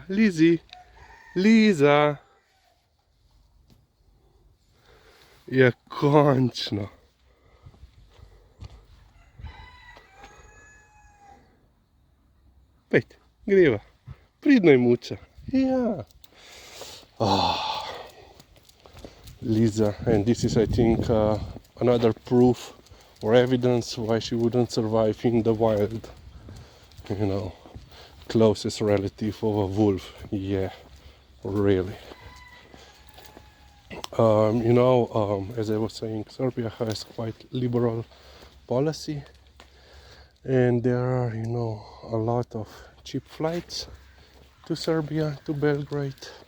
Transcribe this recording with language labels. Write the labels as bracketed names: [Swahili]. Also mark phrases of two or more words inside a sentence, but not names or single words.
[Slovenian] Lizi, Liza. Ja, končno. Pejte, greva. Pridna je muca. Ja. Liza, [English] and this is, I think, another proof or evidence why she wouldn't survive in the wild. You know, closest relative of a wolf. Yeah, really. As I was saying, Serbia has quite liberal policy, and there are, a lot of cheap flights to Serbia, to Belgrade,